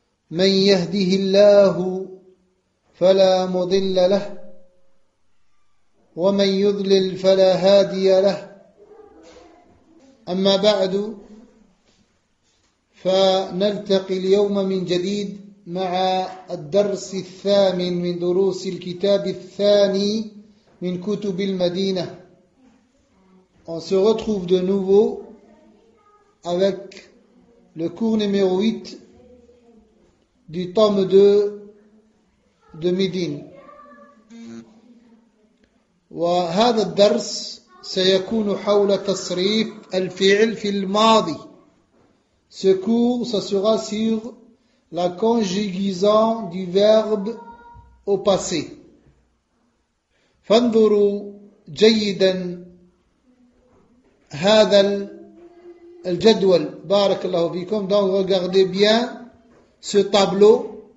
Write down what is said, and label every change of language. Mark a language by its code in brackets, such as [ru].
[ar] من يهده الله فلا مضل له، ومن يضلل فلا هادي له. أما بعد، فنلتقي اليوم من جديد مع الدرس الثامن من دروس الكتاب الثاني من كتب المدينة. [fr] On se retrouve de nouveau avec le cours numéro 8 du tome 2 de Médine. [ar] وهذا الدرس سيكون حول تصريف الفعل في الماضي. [fr] Ce cours, ça sera sur la conjugaison du verbe au passé. [ar] فانظروا جيدا هذا الجدول. بارك الله فيكم. [fr] Donc regardez bien ce tableau.